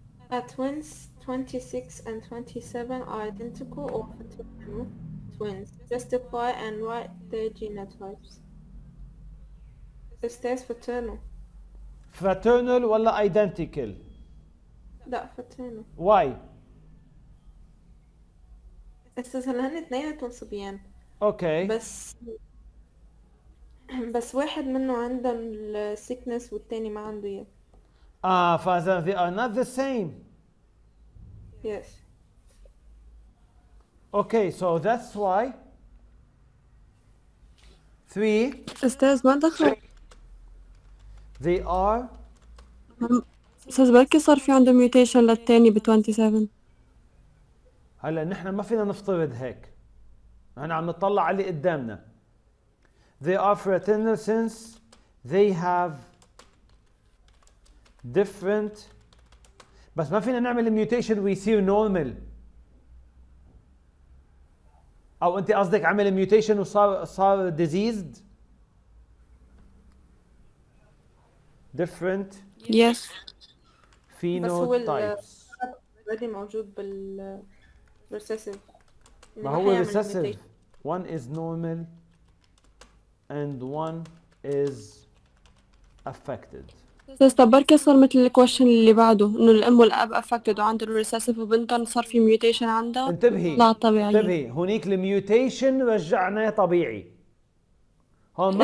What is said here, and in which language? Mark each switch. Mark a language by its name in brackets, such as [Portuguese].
[English] Twins 26 and 27 are identical or fraternal twins. Justify and write their genotypes. أستاذ fraternal. fraternal ولا identical؟ [Arabic] لا fraternal. [English] why؟ [Arabic] أستاذ هلا هن اثنيناتهم صبيان. اوكي. بس واحد منه عنده السيكنس والتاني ما عنده اياه. [English] فإذا they are not the same. Yes. Okay, so that's why 3 [Arabic] أستاذ ما دخل. [English] they are [Arabic] أستاذ بركي صار في عنده mutation للتاني ب 27. هلا نحن ما فينا نفترض هيك، نحن عم نطلع على اللي قدامنا. [English] They are fraternal since they have different، [Arabic] بس ما فينا نعمل ميوتيشن ويصير نورمال. او انت قصدك عمل ميوتيشن وصار ديزيزد؟ different [English] Yes. [Arabic] بس هو [English] phenotypes. already موجود recessive. [Arabic] ما هو recessive. [English] One is normal and one is affected. [Arabic] بس طب بركي صار مثل الكويشن اللي بعده انه الام والاب افكتد وعنده الريسيسيف وبنتهم صار في ميوتيشن عندها انتبهي لا طبيعية. انتبهي، هونيك الميوتيشن رجعناه طبيعي، هون ما